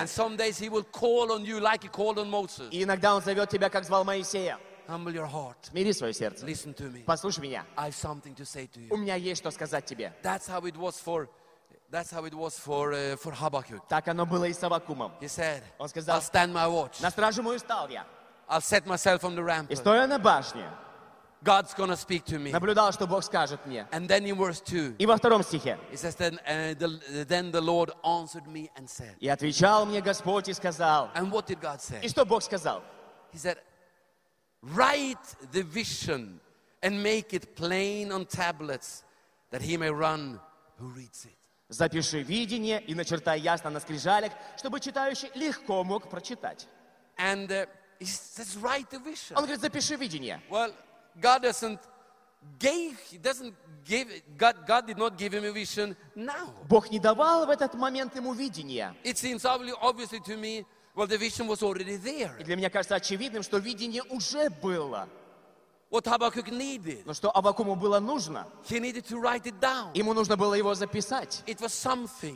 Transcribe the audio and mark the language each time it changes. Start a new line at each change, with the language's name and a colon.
English: And some days he will call on you like he called on Moses.
Russian: И иногда он зовет тебя, как звал Моисея.
English: Humble your heart.
Russian: Смири свое сердце.
English: Listen to me.
Russian: Послушай меня.
English: I have something to say to you.
Russian: У меня есть что сказать тебе.
English: That's how it was for Habakkuk.
Russian: Так оно было и с Аввакумом.
English: He said.
Russian: Он сказал.
English: I'll stand my watch.
Russian: На стражу мою стал я.
English: I'll set myself on the rampart.
Russian: И стоя на башне.
English: God's gonna speak to me.
Russian: Наблюдал, что Бог скажет мне.
English: And then in verse 2.
Russian: И во втором стихе.
English: He says then the Lord answered me and said.
Russian: И отвечал мне Господь и сказал.
English: And what did God say?
Russian: И что Бог сказал?
English: He said. Write the vision and make it plain on tablets that he may run who reads it.
Russian: Запиши видение и начертай ясно на скрижалях, чтобы читающий легко мог прочитать.
English: And he says, write the vision.
Russian: Он говорит, запиши видение.
English: Well, God did not give him a vision now.
Russian: Бог не давал в этот момент ему видения.
English: It seems obviously to me. Well, the vision was already there.
Russian: И для меня кажется очевидным, что видение уже было.
English: What Habakkuk needed.
Russian: Но что Аввакуму было нужно?
English: He needed to write it down.
Russian: Ему нужно было его записать.
English: It was something.